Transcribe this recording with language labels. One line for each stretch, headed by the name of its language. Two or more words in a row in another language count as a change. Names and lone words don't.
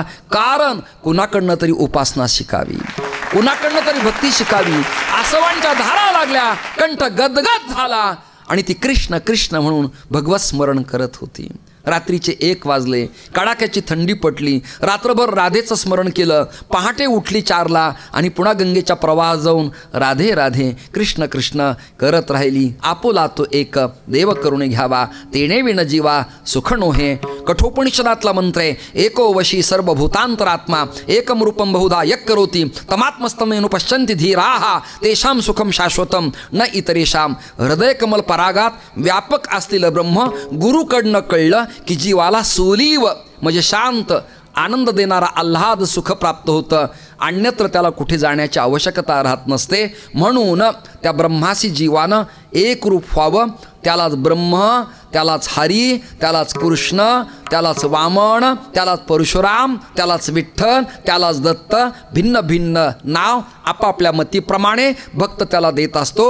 Marathi: कारण कुणाकडनं तरी उपासना शिकावी, कुणाकडनं तरी भक्ती शिकावी. आसवांच्या धारा लागल्या, कंठ गदगद झाला आणि ती कृष्ण कृष्ण म्हणून भगवत स्मरण करत होती. रात्रीचे 1 वाजले, कडाक्याची थंडी पटली. रात्रभर राधेचं स्मरण केलं. पहाटे उठली 4ला आणि पुन्हा गंगेच्या प्रवाहात जाऊन राधे राधे कृष्ण कृष्ण करत राहिली. आपुला तो एक देव करुणे घ्यावा, तेणे विण जीवा सुख नोहे. कठोपनिषदातला मंत्र आहे,
Sanskrit: एको वशी सर्वभूतांतरात्मा एकम रूपम बहुधा यक करोती तमात्मस्तमेनु पश्यन्ति धीराः तेषां सुखम शाश्वतम न इतरेषां.
Marathi: हृदयकमल परागात व्यापक असलेलं ब्रह्म गुरुकडनं कळलं की जीवाला सोलीव म्हणजे शांत आनंद देणारा आल्हाद सुख प्राप्त होतं. अन्यत्र त्याला कुठे जाण्याची आवश्यकता राहत नसते. म्हणून त्या ब्रह्माशी जीवानं एकरूप व्हावं. त्यालाच ब्रह्म, त्यालाच हरी, त्यालाच कृष्ण, त्यालाच वामन, त्यालाच परशुराम, त्यालाच विठ्ठल, त्यालाच दत्त, भिन्न भिन्न नाव आपापल्या मतीप्रमाणे भक्त त्याला देत असतो.